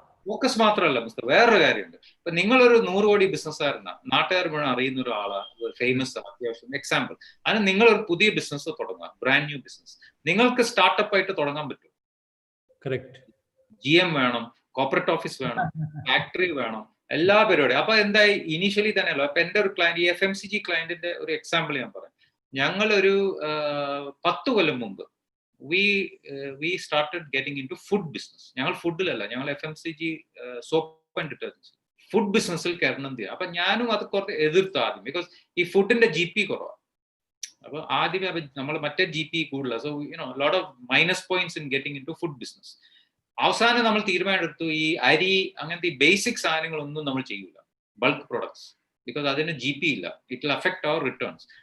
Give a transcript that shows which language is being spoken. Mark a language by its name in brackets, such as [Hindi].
[Malayalam] Focus മാത്രമല്ല mister, വേറൊരു കാര്യമുണ്ട്. ഇപ്പൊ നിങ്ങളൊരു 100 കോടി ബിസിനസ്സായിരുന്ന നാട്ടുകാർ മുഴുവൻ അറിയുന്ന ഒരാളാ, ഫേമസ് അത്യാവശ്യം എക്സാമ്പിൾ, അതിന് നിങ്ങളൊരു പുതിയ ബിസിനസ് തുടങ്ങാം, ബ്രാൻഡ് ന്യൂ ബിസിനസ്, നിങ്ങൾക്ക് സ്റ്റാർട്ടപ്പ് ആയിട്ട് തുടങ്ങാൻ പറ്റും. GM വേണം, കോർപ്പറേറ്റ് ഓഫീസ് വേണം, ഫാക്ടറി വേണം, എല്ലാ പരിപാടിയും. അപ്പൊ എന്തായി, ഇനീഷ്യലി തന്നെയല്ലോ. അപ്പൊ എന്റെ ഒരു ക്ലയന്റ്, ഈ FMCG ക്ലയന്റിന്റെ ഒരു എക്സാമ്പിൾ ഞാൻ പറയാം. ഞങ്ങളൊരു 10 കൊല്ലം മുമ്പ് [English] we started getting into food business. [Malayalam] ഞങ്ങൾ ഫുഡിലല്ല, ഞങ്ങൾ FMCG soap and detergents food ബിസിനസ്സിൽ കയറണം ചെയ്യാം. അപ്പൊ ഞാനും അത് കുറച്ച് എതിർത്തു ആദ്യം, ബിക്കോസ് ഈ ഫുഡിന്റെ GP കുറവാണ്. അപ്പൊ ആദ്യമേ നമ്മൾ മറ്റേ GP കൂടുതലാണ്. [English] So lot of minus points in getting into food business. [Malayalam] അവസാനം നമ്മൾ തീരുമാനമെടുത്തു, ഈ അരി അങ്ങനത്തെ ഈ ബേസിക് സാധനങ്ങളൊന്നും നമ്മൾ ചെയ്യൂല, ബൾക്ക് പ്രൊഡക്ട്സ്, ബിക്കോസ് അതിന് GP ഇല്ല, [English] It will affect our returns.